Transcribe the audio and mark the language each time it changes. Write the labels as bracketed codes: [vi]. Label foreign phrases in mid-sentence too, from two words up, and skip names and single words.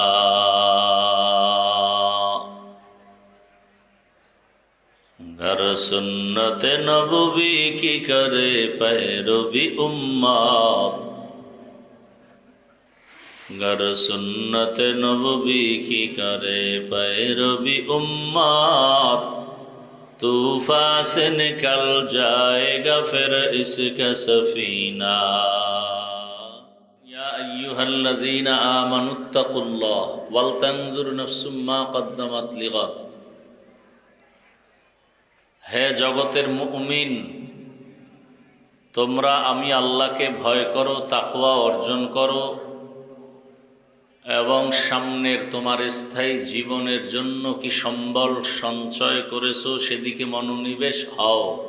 [ur] گھر سنت نبوی کی کرے پیروی امت، گھر سنت نبوی کی کرے پیروی امت، طوفاں سے نکل جائے گا پھر اس کا سفینہ. [ar] يا أيها الذين آمنوا اتقوا الله ولتنظر نفس ما قدمت لغد. [bn] হে জগতের মুমিন, তোমরা আমি আল্লাহকে ভয় করো, তাকওয়া অর্জন করো এবং সামনের তোমার স্থায়ী জীবনের জন্য কি সম্বল সঞ্চয় করেছো সেদিকে মনোনিবেশ হও।